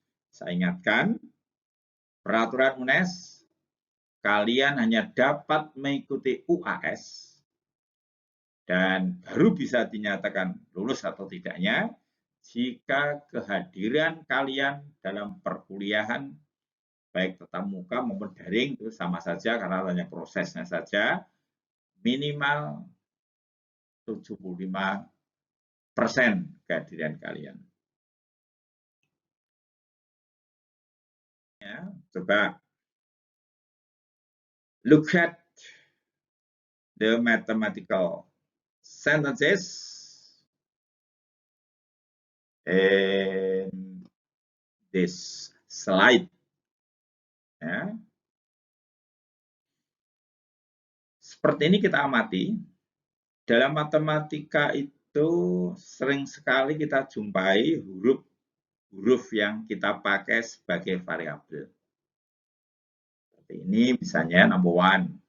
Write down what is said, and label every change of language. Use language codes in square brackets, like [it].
[id] Saya ingatkan, peraturan UNES, kalian hanya dapat mengikuti UAS dan baru bisa dinyatakan lulus atau tidaknya jika kehadiran kalian dalam perkuliahan baik tatap muka maupun daring itu sama saja karena hanya prosesnya saja minimal 75% kehadiran kalian. Ya, coba [en] look at the mathematical sentences in this slide. [id] Ya. Seperti ini kita amati, dalam matematika itu sering sekali kita jumpai huruf yang kita pakai sebagai variabel. Seperti ini misalnya number 1.